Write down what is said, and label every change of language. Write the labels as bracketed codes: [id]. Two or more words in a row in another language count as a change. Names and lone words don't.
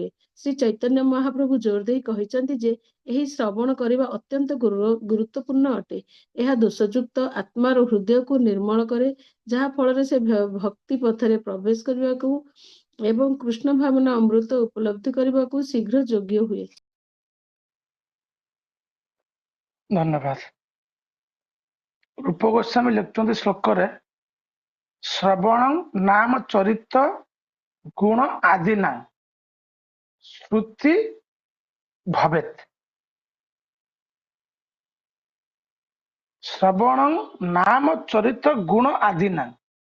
[or] ଶ୍ରୀ ଚୈତନ୍ୟ ମହାପ୍ରଭୁ ଜୋର ଦେଇ କହିଛନ୍ତି ଯେ ଏହି ଶ୍ରବଣ କରିବା ଅତ୍ୟନ୍ତ ଗୁରୁତ୍ୱପୂର୍ଣ୍ଣ ଅଟେ। ଏହା ଦୋଷଯୁକ୍ତ ଆତ୍ମାର ହୃଦୟକୁ ନିର୍ମଳ କରେ, ଯାହା ଫଳରେ ସେ ଭକ୍ତି ପଥରେ ପ୍ରବେଶ କରିବାକୁ ଏବଂ କୃଷ୍ଣ ଭାବନା ଅମୃତ ଉପଲବ୍ଧି କରିବାକୁ ଶୀଘ୍ର ଯୋଗ୍ୟ ହୁଏ। धन्यवाद। रूप गोस्वामी लिखुଛନ୍ତି ଶ୍ଳୋକରେ, ଶ୍ରବଣ ନାମ ଚରିତ ଗୁଣ ଆଦି ନା ଶ୍ରୁତି ଭବେତ। ଶ୍ରବଣ ନାମ ଚରିତ ଗୁଣ ଆଦି ନା।